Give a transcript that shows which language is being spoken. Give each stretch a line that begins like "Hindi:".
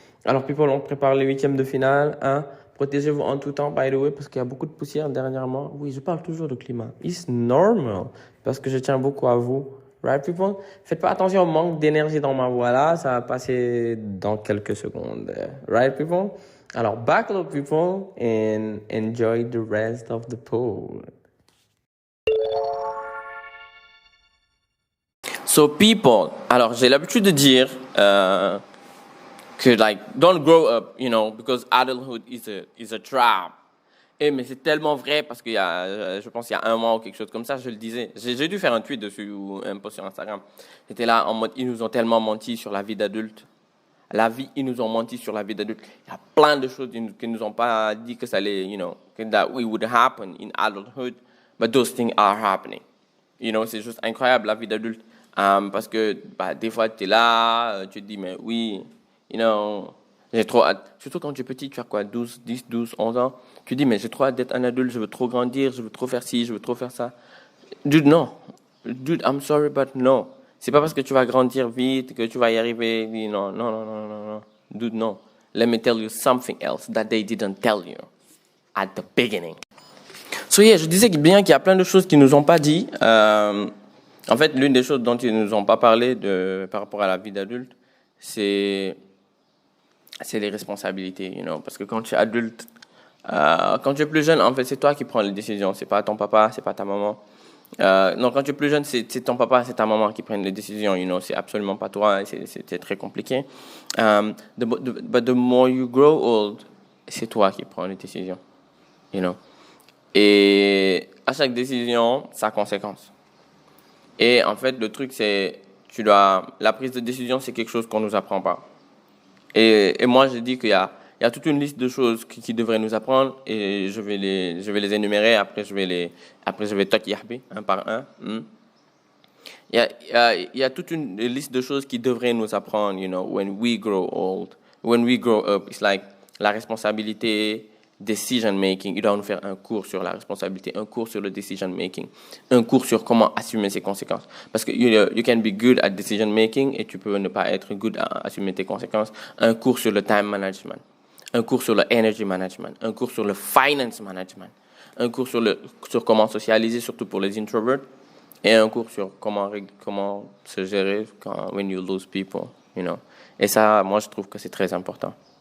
French: Alors, people, on prépare les huitièmes de finale. Protégez-vous en tout temps,
English: by the way,
French: parce qu'il y a beaucoup de poussière dernièrement. Oui, je parle toujours de climat.
English: It's normal.
French: Parce que je tiens beaucoup à vous.
English: Right, people?
French: Faites pas attention au manque d'énergie dans ma voix là. Ça va passer dans quelques secondes.
English: Right, people?
French: Alors,
English: buckle up, people, and enjoy the rest of the pod. So people,
French: alors j'ai l'habitude de dire que
English: don't grow up, because adulthood is a trap.
French: Mais c'est tellement vrai parce qu'il y a, je pense il y a un mois ou quelque chose comme ça, je le disais. J'ai dû faire un tweet dessus ou un post sur Instagram. J'étais là en mode, ils nous ont tellement menti sur la vie d'adulte. Ils nous ont menti sur la vie d'adulte. Il y a plein de choses qu'ils nous ont pas dit que ça allait,
English: that we would happen in adulthood, but those things are happening.
French: C'est juste incroyable la vie d'adulte. Parce que des fois tu es là, tu te dis mais oui, j'ai trop hâte. Surtout quand tu es petit, tu as quoi, 10, 12, 11 ans. Tu dis mais j'ai trop hâte d'être un adulte, je veux trop grandir, je veux trop faire ci, je veux trop faire ça. Dude, non. Dude,
English: I'm sorry, but no.
French: C'est pas parce que tu vas grandir vite que tu vas y arriver. Non. Dude, non.
English: Let me tell you something else that they didn't tell you at the beginning. So yeah,
French: je disais bien qu'il y a plein de choses qu'ils nous ont pas dit. En fait, l'une des choses dont ils nous ont pas parlé par rapport à la vie d'adulte, c'est les responsabilités, parce que quand tu es adulte, quand tu es plus jeune, en fait, c'est toi qui prends les décisions, c'est pas ton papa, c'est pas ta maman. Non, quand tu es plus jeune, c'est ton papa, c'est ta maman qui prennent les décisions, c'est absolument pas toi, c'est très compliqué.
English: But the more you grow old,
French: c'est toi qui prends les décisions, Et à chaque décision, ça a conséquence. Et en fait, le truc, c'est, la prise de décision, c'est quelque chose qu'on nous apprend pas. Et moi, je dis qu'il y a toute une liste de choses qui devraient nous apprendre et je vais les énumérer. Après, je vais toquer un par un. Il y a toute une liste de choses qui devraient nous apprendre,
English: when we grow old. When we grow up, it's like la responsabilité, decision making.
French: Il doit nous faire un cours sur la responsabilité, un cours sur le decision making, un cours sur comment assumer ses conséquences. Parce que
English: you can be good at decision making
French: et tu peux ne pas être good à assumer tes conséquences. Un cours sur le time management, un cours sur le energy management, un cours sur le finance management, un cours sur comment socialiser, surtout pour les introverts, et un cours sur comment se gérer
English: when you lose people,
French: Et ça, moi, je trouve que c'est très important.